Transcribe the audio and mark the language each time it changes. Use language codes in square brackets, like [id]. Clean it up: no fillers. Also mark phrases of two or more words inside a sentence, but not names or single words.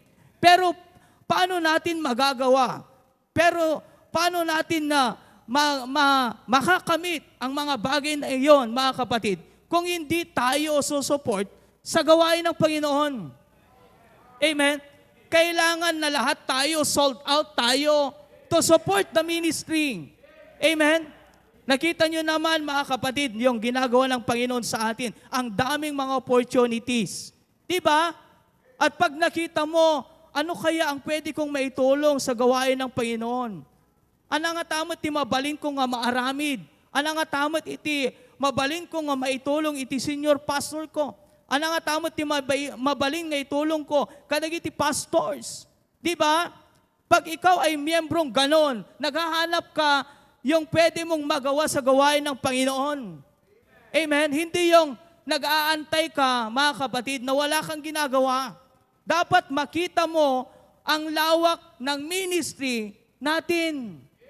[tl] Pero paano natin magagawa? Pero paano natin na makakamit ang mga bagay na iyon, mga kapatid, kung hindi tayo susupport sa gawain ng Panginoon? Amen? Kailangan na lahat tayo, [en] sold out [tl] tayo [en] to support the ministry. [tl] Amen? Nakita nyo naman, mga kapatid, yung ginagawa ng Panginoon sa atin. Ang daming mga opportunities. Diba? At pag nakita mo, ano kaya ang pwede kong maitulong sa gawain ng Panginoon? [ilo] Ano nga tamot iti mabalin ko nga maaramid? Ano nga tamot iti mabalin ko nga maitulong iti senior pastor ko? Ano nga tamot iti mabalin nga itulong ko kadag iti pastors? [tl] Diba? Pag ikaw ay miyembrong ganon, naghahanap ka yung pwede mong magawa sa gawain ng Panginoon. Amen? Hindi yung nag-aantay ka, mga kapatid, na wala kang ginagawa. Dapat makita mo ang lawak ng ministry natin.